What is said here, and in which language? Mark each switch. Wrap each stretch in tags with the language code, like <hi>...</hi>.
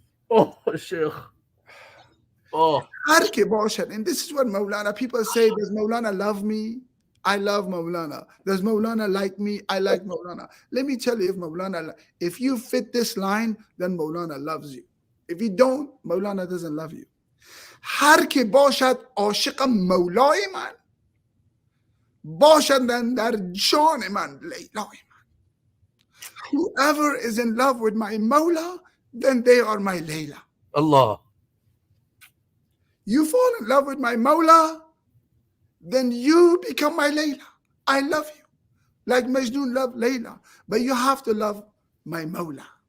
<en>Oh, Sheikh. Oh,</en> <fa>هر که باشد.</fa> <en>And this is what Maulana, people say, does Maulana love me? I love Maulana. Does Maulana like me? I like Maulana. Let me tell you, if you fit this line, then Maulana loves you. If you don't, Maulana doesn't love you.</en> <fa>هر که باشد عاشق مولای من، باشد در جان من لیلای من.</fa> <en>Whoever is in love with my Mawla, then they are my Layla. Allah. You fall in love with my Mawla, then you become my Layla. I love you. Like Majnun loved Layla. But you have to love my Mawla.</en>